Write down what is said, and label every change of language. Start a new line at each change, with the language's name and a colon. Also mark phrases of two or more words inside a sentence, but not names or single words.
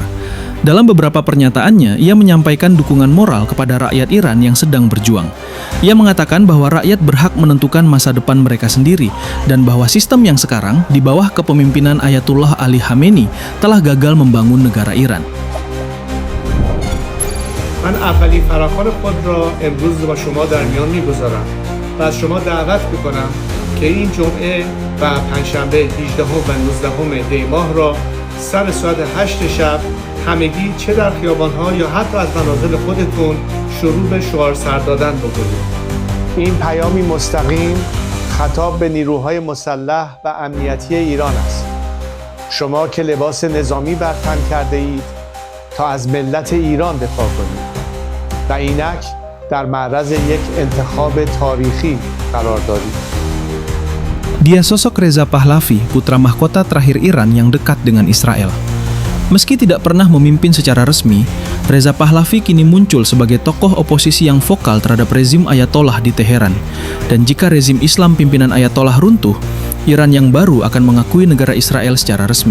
Indonesian: Dalam beberapa pernyataannya, ia menyampaikan dukungan moral kepada rakyat Iran yang sedang berjuang. Ia mengatakan bahwa rakyat berhak menentukan masa depan mereka sendiri dan bahwa sistem yang sekarang di bawah kepemimpinan Ayatullah Ali Khamenei telah gagal membangun negara Iran.
Persian: من اولین فراخوان خود را امروز با شما در میان میگذارم و از شما دعوت میکنم که این جمعه و پنجشنبه 18 و 19 دی ماه را سر ساعت 8 شب همگی چه در خیابان‌ها یا حتی از منازل خودتون شروع به شعار سر دادن بکنید. این پیامی مستقیم خطاب به نیروهای مسلح و امنیتی ایران است. شما که لباس نظامی بر تن کرده اید تا از ملت ایران دفاع کنید و اینک در معرض یک انتخاب تاریخی قرار دارید.
Indonesian: Dia sosok Reza Pahlavi, putra mahkota terakhir Iran yang dekat dengan Israel. Meski tidak pernah memimpin secara resmi, Reza Pahlavi kini muncul sebagai tokoh oposisi yang vokal terhadap rezim Ayatollah di Teheran. Dan jika rezim Islam pimpinan Ayatollah runtuh, Iran yang baru akan mengakui negara Israel secara resmi.